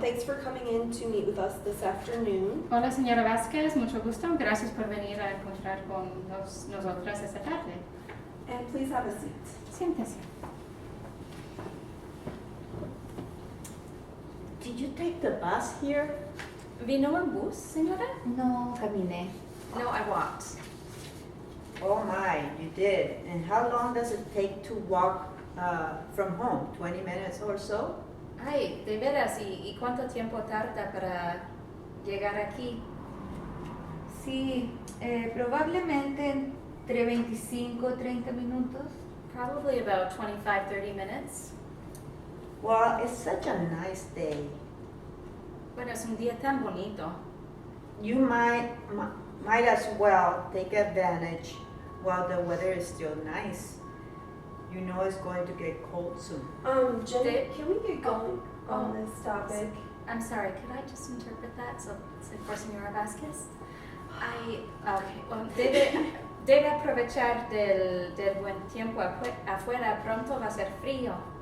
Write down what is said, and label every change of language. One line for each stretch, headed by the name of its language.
English: Thanks for coming in to meet with us this afternoon.
Spanish: Hola, señora Vázquez, mucho gusto. Gracias por venir a encontrar con nosotras esta tarde.
English: And please have a seat.
Spanish: Siéntese.
English: Did you take the bus here?
Spanish: ¿Vino en bus, señora? No caminé.
English: No, I walked. Oh my, you did. And how long does it take to walk from home? 20 minutes or so?
Spanish: Ay, de veras, ¿y cuánto tiempo tarda para llegar aquí? Sí, probablemente entre 25 y 30 minutos.
English: Probably about 25-30 minutes. Well, it's such a nice day.
Spanish: Bueno, es un día tan bonito.
English: You might as well take advantage while the weather is still nice. You know it's going to get cold soon. Jenny, can we get going on Oh. this topic? I'm sorry, could I just interpret that so for Señora Vázquez? Okay, well,
Spanish: debe aprovechar del buen tiempo afuera, pronto va a ser frío.